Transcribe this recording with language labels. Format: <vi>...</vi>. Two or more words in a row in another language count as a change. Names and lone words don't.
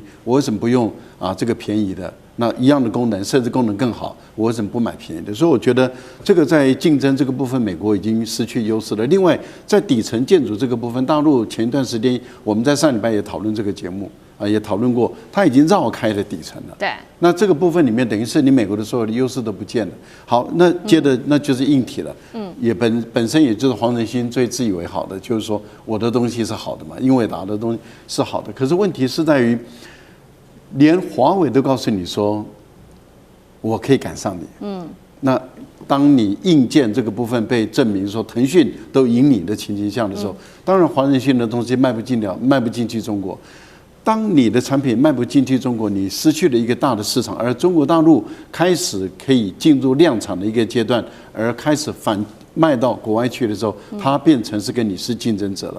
<zh>我為什麼不用這個便宜的？那一樣的功能，甚至功能更好，我為什麼不買便宜的？所以我覺得這個在競爭這個部分，美國已經失去優勢了。另外，在底層建築這個部分，大陸前一段時間我們在上禮拜也討論這個節目也討論過，它已經繞開了底層了。對。那這個部分裡面，等於是你美國的所有的優勢都不見了。好，那接着那就是硬體了。也本身也就是黃仁勳最自以為好的，就是說我的東西是好的嘛，英偉達的東西是好的。可是問題是在於，連華為都告訴你說，我可以趕上你。那當你硬件這個部分被證明說騰訊都贏你的情形下的時候，當然黃仁勳的東西賣不進去中國。當你的產品賣不進去中國，你失去了一個大的市場，而中國大陸開始可以進入量產的一個階段，而開始反賣到國外去的時候，它變成是跟你是競爭者了。</zh>